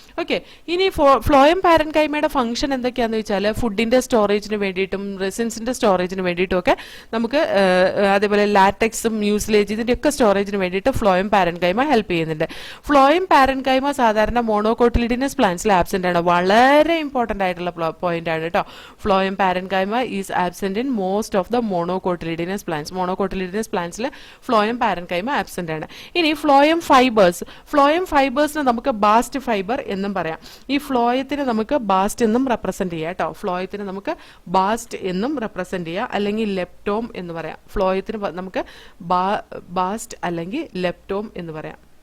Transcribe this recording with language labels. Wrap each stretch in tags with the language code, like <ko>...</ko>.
<ml>Okay, ഇനി phloem പാരൻകൈമയുടെ function എന്തൊക്കെയാണെന്ന് വെച്ചാൽ ഫുഡിന്റെ സ്റ്റോറേജിന് വേണ്ടിയിട്ടും റെസിൻസിന്റെ സ്റ്റോറേജിന് വേണ്ടിയിട്ടും ഒക്കെ നമുക്ക് അതേപോലെ ലാറ്റക്സും മ്യൂസിലേജ് ഇതിന്റെ ഒക്കെ സ്റ്റോറേജിന് വേണ്ടിയിട്ട് ഫ്ലോയം പാരൻകൈമ ഹെൽപ്പ് ചെയ്യുന്നുണ്ട്. ഫ്ലോയം പാരൻകൈമ സാധാരണ മോണോകോട്ടിലിഡിനസ് പ്ലാന്റ്സിൽ ആബ്സെന്റ് ആണ്. വളരെ ഇമ്പോർട്ടന്റ് ആയിട്ടുള്ള പോയിന്റ് ആണ് കേട്ടോ.</ml> <en>Phloem parenchyma is absent in most of the monocotyledonous plants.</en> <ml>Monocotyledonous plants-ൽ phloem parenchyma absent ആണ്. ഇനി ഫ്ലോയം ഫൈബേഴ്സ്. ഫ്ലോയം ഫൈബേഴ്സിന് നമുക്ക് ബാസ്റ്റ് ഫൈബർ എന്നും പറയാം. ഈ ഫ്ലോയത്തിന് നമുക്ക് ബാസ്റ്റ് എന്നും റെപ്രസെന്റ് ചെയ്യാം കേട്ടോ. ഫ്ലോയത്തിന് നമുക്ക് ബാസ്റ്റ് എന്നും റെപ്രസെന്റ് ചെയ്യാം, അല്ലെങ്കിൽ ലെപ്റ്റോം എന്ന് പറയാം. ഫ്ലോയത്തിന് നമുക്ക് ബാസ്റ്റ് അല്ലെങ്കിൽ ലെപ്റ്റോം എന്ന് പറയാം.</ml>